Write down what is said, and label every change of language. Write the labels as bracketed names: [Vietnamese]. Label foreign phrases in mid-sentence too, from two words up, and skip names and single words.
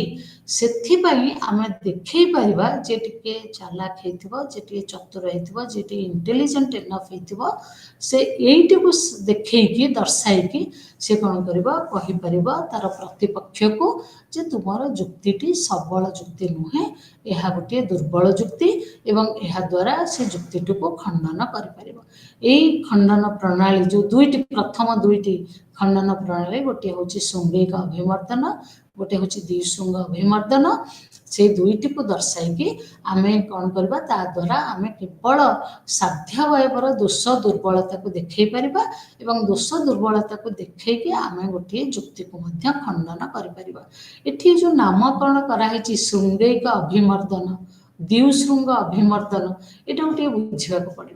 [Odia] ସେଥିପାଇଁ ଆମେ ଦେଖେଇ ପାରିବା ଯେ ଟିକେ ଚାଲାକ ହେତିବ, ଯେ ଟିକେ ଚତୁର ହେତିବ, ଯେ ଟିକେ [English] intelligent enough [Odia] ହେତିବ ସେ ଏଇଟି କୁ ଦେଖେଇ କି ଦର୍ଶାଇ କି ସେ କଣ କରିବ କହି ପାରିବ ତା'ର ପ୍ରତିପକ୍ଷ କୁ ଯେ ତୁମର ଯୁକ୍ତିଟି ସବଳ ଯୁକ୍ତି ନୁହେଁ, ଏହା ଗୋଟେ ଦୁର୍ବଳ ଯୁକ୍ତି ଏବଂ ଏହା ଦ୍ୱାରା ସେ ଯୁକ୍ତିଟି କୁ ଖଣ୍ଡନ କରି ପାରିବ। ଏଇ ଖଣ୍ଡନ ପ୍ରଣାଳୀ ଯୋ ଦୁଇଟି ପ୍ରଥମ ଦୁଇଟି ଖଣ୍ଡନ ପ୍ରଣାଳୀ ଗୋଟେ ହୁଁ ଶୃଙ୍ଗୈକ ଅଭିମର୍ଦ୍ଦନ, ଗୋଟେ ହୁଁ ଦ୍ୱିଶୃଙ୍ଗ ଅଭିମର୍ଦ୍ଦନ ସେ ଦୁଇଟି କୁ ଦର୍ଶାଇ ଆମେ କଣ କରିବା ତା ଦ୍ୱାରା ଆମେ କେବଳ ସାଧ୍ୟାବୟବର ଦୋଷ ଦୁର୍ବଳତା କୁ ଦେଖେଇ ପାରିବା ଏବଂ ଦୋଷ ଦୁର୍ବଳତା କୁ ଦେଖେଇକି ଆମେ ଗୋଟେ ଯୁକ୍ତି କୁ ମଧ୍ୟ ଖଣ୍ଡନ କରି ପାରିବା। ଏଠି ଯୋ ନାମକରଣ କରାଇ ଶୃଙ୍ଗୈକ ଅଭିମର୍ଦ୍ଦନ ଦ୍ୱିଶୃଙ୍ଗ ଅଭିମର୍ଦ୍ଦନ ଏଟା ଗୋଟେ ବୁଝିବା କୁ ପଡ଼ିବ।